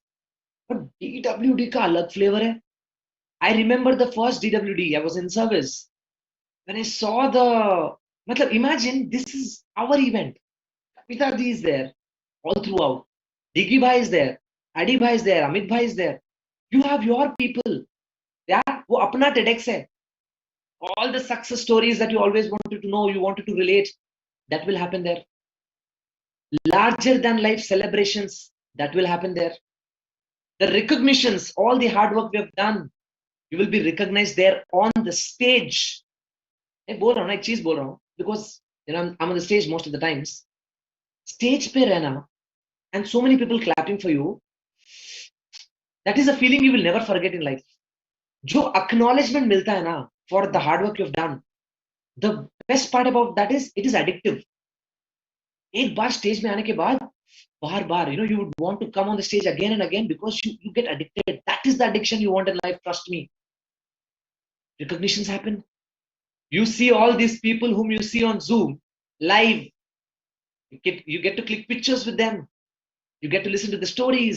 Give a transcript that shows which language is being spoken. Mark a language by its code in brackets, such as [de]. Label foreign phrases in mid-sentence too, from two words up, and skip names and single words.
[en] But DWD [hi] ka alag flavor hai. [en] I remember the first DWD. I was in service. When I saw imagine this is our event. Kapita Ji is there all throughout. Diggy Bhai is there. Adi Bhai is there. Amit Bhai is there. You have your people. Yeah, [hi] वो अपना TEDx है. [en] All the success stories that you always wanted to know, you wanted to relate, that will happen there. Larger than life celebrations, that will happen there. The recognitions, all the hard work we have done, you will be recognized there on the stage. Because I'm on the stage most of the times. [hi] Stage pe rehna [en] and so many people clapping for you, that is a feeling you will never forget in life. [hi] Jo acknowledgement milta hai na [en] for the hard work you've done. The best part about that is it is addictive. [hi] एक बार स्टेज में आने के बाद बार [en] you would want to come on the stage again and again because you get addicted. That is the addiction you want in life, trust me. Recognitions happen. You see all these people whom you see on Zoom live. You get to click pictures with them. You get to listen to the stories.